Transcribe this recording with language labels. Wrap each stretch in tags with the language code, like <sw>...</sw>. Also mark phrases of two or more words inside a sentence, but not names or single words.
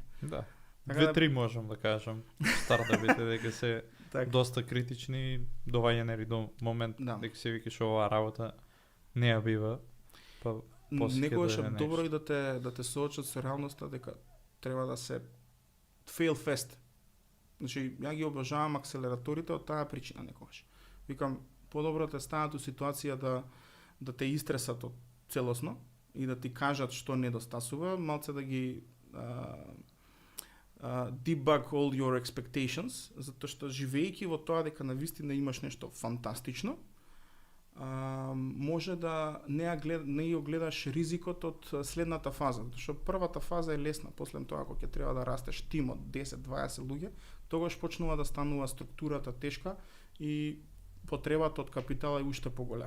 <mk>Да. 2-3 можам да кажам. Стартапите дека се доста критични, доваѓање до момент дека се викаш оваа работа не ја бива. Некогаш е добро и да те соочат со реалноста дека треба да се</mk> <en>fail fast.</en> <mk>Значи, ја ги обожавам акселераторите од таа причина некогаш. Викам, подобро те станат у ситуација да те истресат од целосно и да ти кажат што недостасува, малце да ги</mk> <en>debug all your expectations,</en> <mk>затоа што живејќи во тоа дека навистина имаш нешто фантастично, може да не ја гледаш ризикот од следната фаза, затоа што првата фаза е лесна, после тоа кога ќе треба да растеш тим од 10-20 луѓе, тогаш почнува да станува структурата тешка и потребата од капитала е уште поголема.</mk>